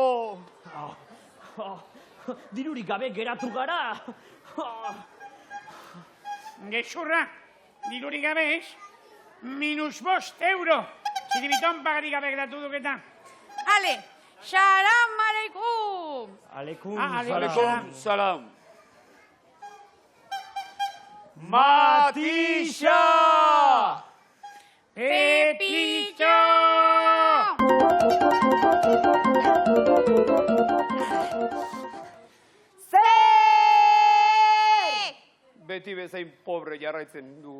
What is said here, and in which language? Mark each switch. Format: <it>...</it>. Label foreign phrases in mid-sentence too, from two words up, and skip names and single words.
<eu>Dirurik gabe geratu gara. Gezurra, dirurik gabe ez, -5 Txiribitón pagarik gabe geratu duketa.</eu> <ar>Ale, سلام عليكم. عليكم السلام.</ar> <eu>Matixa! Pepito! Beti bezain pobre jarraitzen dugu.</eu>